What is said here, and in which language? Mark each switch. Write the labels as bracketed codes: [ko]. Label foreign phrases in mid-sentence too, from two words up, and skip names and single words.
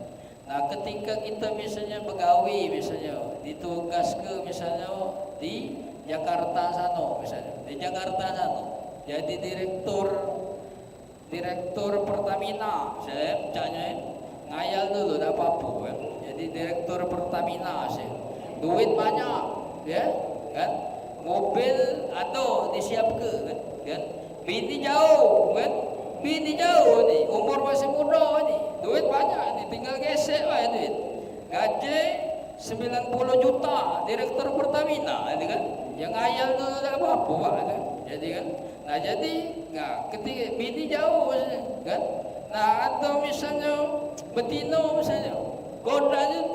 [id] Nah ketika kita misalnya begawi, misalnya ditugas ke misalnya di Jakarta sana, misalnya di Jakarta sana jadi direktur Pertamina, saya misalnya ngayal dulu tak apa-apa kan. Jadi direktur Pertamina saya duit banyak ya kan, mobil ada disiapkan kan, bini jauh kan, bini jauh ni, umur masih muda ni, duit banyak ni, tinggal gesek lah duit, gaji 90 juta direktur Pertamina kan, yang ayal tu tak apa-apa kan. Jadi kan, nah jadi ketika bini jauh kan, nah atau misalnya betina misalnya godanya